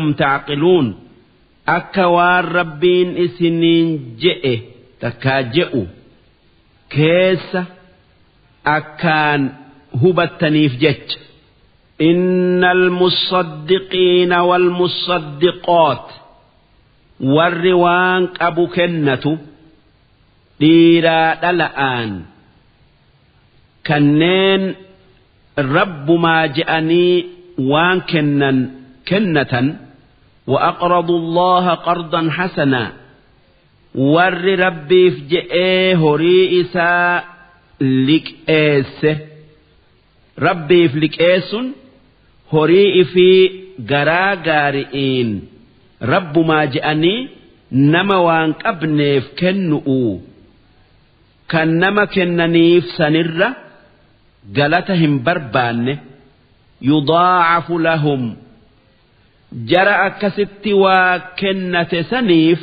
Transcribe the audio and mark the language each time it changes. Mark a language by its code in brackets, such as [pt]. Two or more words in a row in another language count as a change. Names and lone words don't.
[om] ta'qiluun akka waan rabbiin isiniin je'e takkaa je'u keessa akkaan hubattaniif jecha [ar] إن المصدقين والمصدقات [om] warri waan qabu kennatu dhiiraa dhala'aan kanneen rabbumaa je'anii waan kennatan [ar] وأقرضوا الله قرضا حسنا [om] warri rabbiif je'ee horii isaa liqeesse rabbiif liqeessun horii ifii garaa gaari'iin rabbumaa je'anii nama waan qabneef kennu'u kan nama kennaniif sanirra galata hin barbaanne [ar] يضاعف لهم [om] jara akkasitti waa kennate saniif